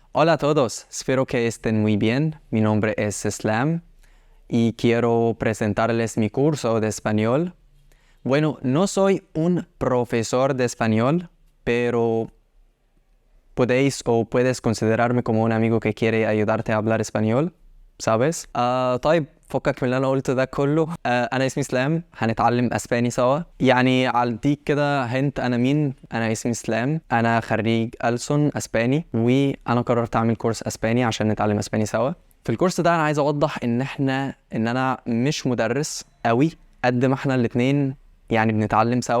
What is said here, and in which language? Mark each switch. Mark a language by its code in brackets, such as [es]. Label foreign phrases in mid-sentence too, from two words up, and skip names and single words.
[es] Hola a todos, espero que estén muy bien. Mi nombre es Islam y quiero presentarles mi curso de español. Bueno, no soy un profesor de español, pero podéis o puedes considerarme como un amigo que quiere ayudarte a hablar español, ¿sabes? [ar] طيب فكك من اللي انا قلته ده كله. انا اسمي اسلام، هنتعلم اسباني سوا. يعني على كده هنت انا مين. انا اسمي اسلام، انا خريج ألسن اسباني، وانا قررت اعمل كورس اسباني عشان نتعلم اسباني سوا. في الكورس ده انا عايز اوضح ان انا مش مدرس قوي قد ما احنا الاتنين يعني بنتعلم سوا.